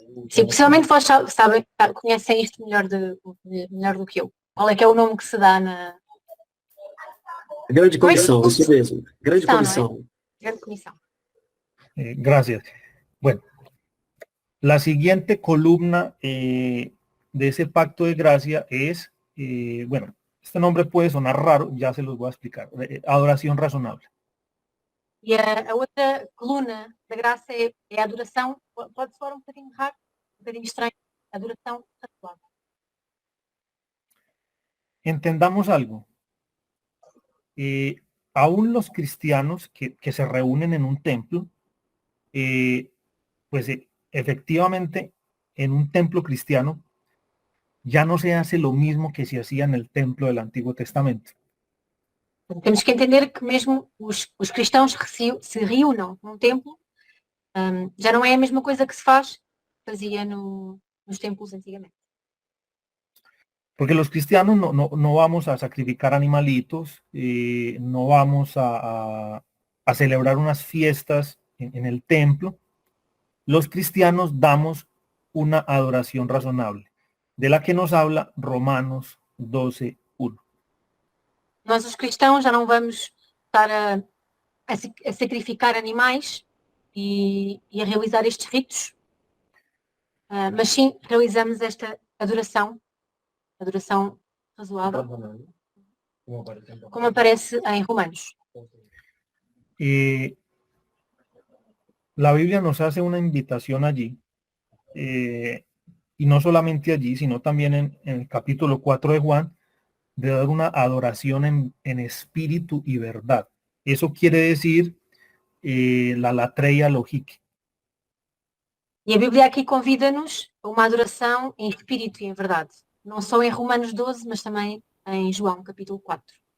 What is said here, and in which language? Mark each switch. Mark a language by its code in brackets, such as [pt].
[pt] Sim, possivelmente vós sabem, conhecem isto melhor do que eu. Qual é que é o nome que se dá na Grande comissão, isso mesmo. Grande Não, não é? comissão. grande comissão? [es] Gracias. Bueno, la siguiente columna de ese pacto de gracia es, bueno, este nombre puede sonar raro, ya se los voy a explicar. Adoración razonable. [pt] E a outra coluna da graça é a adoração, pode soar um bocadinho raro, um bocadinho estranho, adoração razoável. [es] Entendamos algo. Aún los cristianos que se reúnen en un templo, pues efectivamente en un templo cristiano ya no se hace lo mismo que se hacía en el templo del Antiguo Testamento. [pt] Temos que entender que mesmo os cristãos que se reúnam num templo, já não é a mesma coisa que se fazia nos templos antigamente. [es] Porque los cristianos no vamos a sacrificar animalitos, no vamos a celebrar unas fiestas en el templo. Los cristianos damos una adoración razonable, de la que nos habla Romanos 12, 1. [pt] Nós, os cristãos, já não vamos estar a sacrificar animais e a realizar estes ritos, mas sim realizamos esta adoração razoável, como aparece em Romanos. [es] La Biblia nos hace una invitación allí, y no solamente allí, sino también en el capítulo 4 de Juan, de dar una adoración en espíritu y verdad. Eso quiere decir la latreia logique. [pt] E a Bíblia aqui convida-nos a uma adoração em espírito e em verdade. Não só em Romanos 12, mas também em João, capítulo 4.